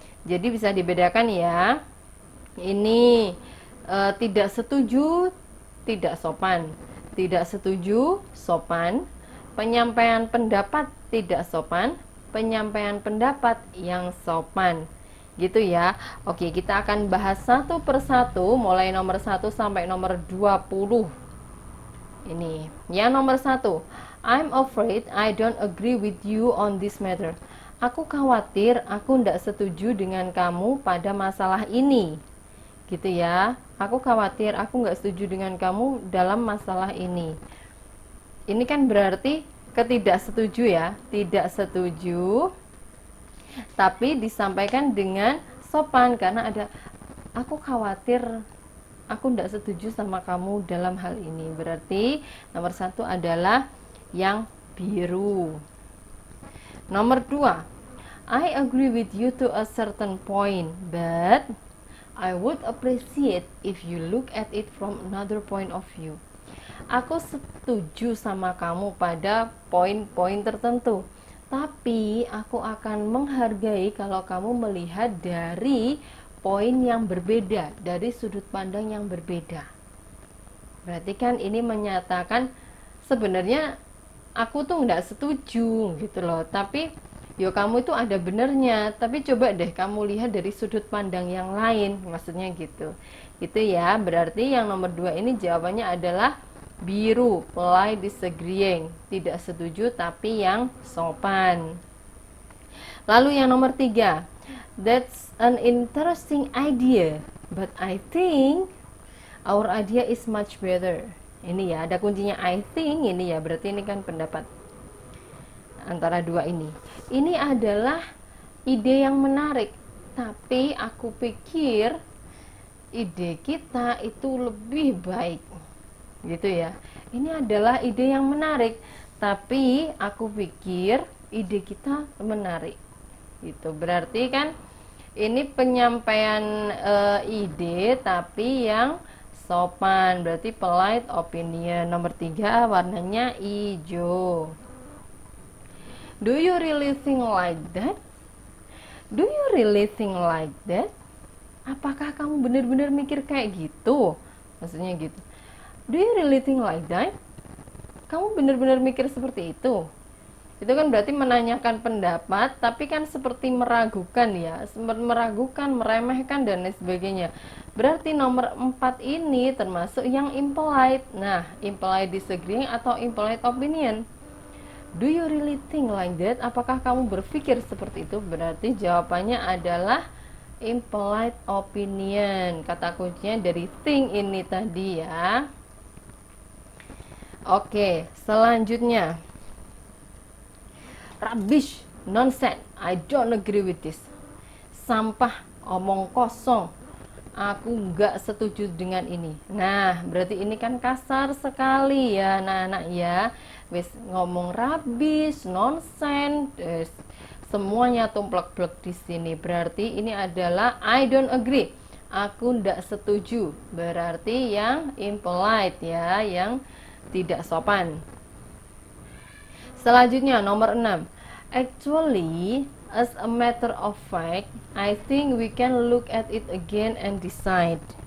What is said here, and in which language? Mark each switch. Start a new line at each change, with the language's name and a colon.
Indonesian: Jadi bisa dibedakan ya. Ini tidak setuju, tidak sopan. Tidak setuju, sopan. Penyampaian pendapat tidak sopan. Penyampaian pendapat yang sopan, gitu ya. Oke, kita akan bahas satu persatu mulai nomor 1 sampai nomor 20. Ini yang nomor 1,
English: I'm afraid I don't agree with you on this matter.
Indonesian: Aku khawatir aku tidak setuju dengan kamu pada masalah ini, gitu ya. Aku khawatir aku nggak setuju dengan kamu dalam masalah ini. Ini kan berarti ketidaksetuju ya, tidak setuju tapi disampaikan dengan sopan karena ada aku khawatir aku tidak setuju sama kamu dalam hal ini. Berarti nomor 1 adalah yang biru. Nomor 2,
English: I agree with you to a certain point, but I would appreciate if you look at it from another point of view.
Indonesian: Aku setuju sama kamu pada poin-poin tertentu, tapi aku akan menghargai kalau kamu melihat dari poin yang berbeda, dari sudut pandang yang berbeda. Berarti kan ini menyatakan sebenarnya aku tuh nggak setuju gitu loh, tapi yo kamu itu ada benernya, tapi coba deh kamu lihat dari sudut pandang yang lain, maksudnya gitu. Itu ya, berarti yang nomor 2 ini jawabannya adalah biru,
English: polite disagreeing,
Indonesian: tidak setuju tapi yang sopan. Lalu yang nomor 3,
English: That's an interesting idea, but I think our idea is much better.
Indonesian: Ini ya, ada kuncinya
English: I think
Indonesian: ini ya, berarti ini kan pendapat antara dua ini. Ini adalah ide yang menarik, tapi aku pikir ide kita itu lebih baik. Gitu ya. Ini adalah ide yang menarik, tapi aku pikir ide kita menarik. Gitu. Berarti kan ini penyampaian ide tapi yang sopan, berarti
English: polite opinion.
Indonesian: Nomor 3 warnanya hijau.
English: Do you really think like that? Do you really think like that?
Indonesian: Apakah kamu benar-benar mikir kayak gitu? Maksudnya gitu.
English: Do you really think like that?
Indonesian: Kamu benar-benar mikir seperti itu? Itu kan berarti menanyakan pendapat, tapi kan seperti meragukan ya, meragukan, meremehkan dan lain sebagainya. Berarti nomor 4 ini termasuk yang impolite. Nah,
English: impolite disagreeing
Indonesian: atau
English: impolite opinion. Do you really think like that?
Indonesian: Apakah kamu berpikir seperti itu? Berarti jawabannya adalah
English: impolite opinion.
Indonesian: Kata kuncinya dari think ini tadi ya. Oke, selanjutnya.
English: Rubbish, nonsense, I don't agree with this.
Indonesian: Sampah, omong kosong, aku nggak setuju dengan ini. Nah, berarti ini kan kasar sekali ya anak-anak ya.
Javanese: Wis ngomong
English: rubbish, nonsense,
Indonesian: semuanya tumplek-plek di sini. Berarti ini adalah
English: I don't agree.
Indonesian: Aku nggak setuju. Berarti yang impolite ya, yang tidak sopan. Selanjutnya nomor 6.
English: Actually, as a matter of fact, I think we can look at it again and decide.